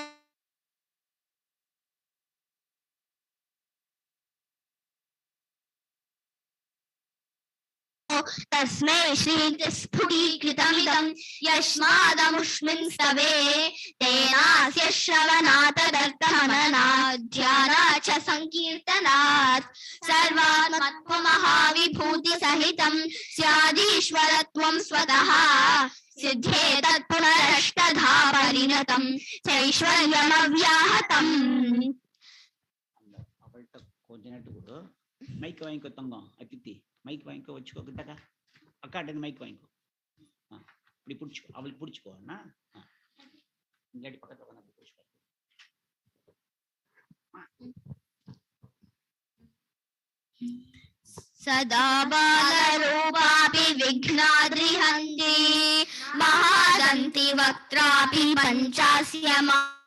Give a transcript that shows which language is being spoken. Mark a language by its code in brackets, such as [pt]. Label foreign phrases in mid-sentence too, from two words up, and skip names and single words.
[sa] तस्मै श्री स्फुटीकृतमिदं यस्मादमुष्मिन् स्तवे तेनास्य श्रवणात् तदर्थमननात् ध्यानात् च संकीर्तनात् सर्वात्मत्वमहाविभूतिसहितं स्यादीश्वरत्वं स्वतः सिद्धेतत् पुनरष्टधा परिणतं चैश्वर्यमव्याहतम् [ta] மைக் வாங்கிக்கோ தங்கம் அதித்தி மைக் வாங்கிக்கோ வச்சுக்கோ கிட்டக்கா அக்காட்ட மைக் வாங்கிக்கோ இப்படி பிடிச்சிக்கோ அவளுக்கு பிடிச்சிக்கோ அண்ணா இல்லாட்டி பக்கத்துல வந்து அப்படி பிடிச்சிக்கோ [sa] सदा बालरूपापि विघ्नाद्रिहन्ति महादन्ति वक्त्रापि पञ्चास्यमा